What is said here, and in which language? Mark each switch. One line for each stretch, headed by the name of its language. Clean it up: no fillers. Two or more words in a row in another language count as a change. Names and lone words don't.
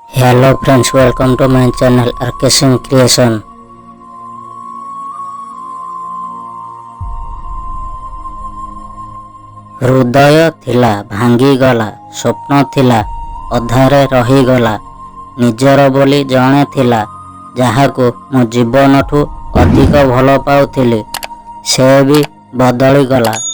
English: Hello friends, welcome to my channel RK Singh Creation।
Odia: ହୃଦୟ ଥିଲା ଭାଙ୍ଗିଗଲା, ସ୍ୱପ୍ନ ଥିଲା ଅଧାରେ ରହିଗଲା। ନିଜର ବୋଲି ଜଣେ ଥିଲା ଯାହାକୁ ମୁଁ ଜୀବନଠୁ ଅଧିକ ଭଲ ପାଉଥିଲି, ସେ ବି ବଦଳିଗଲା।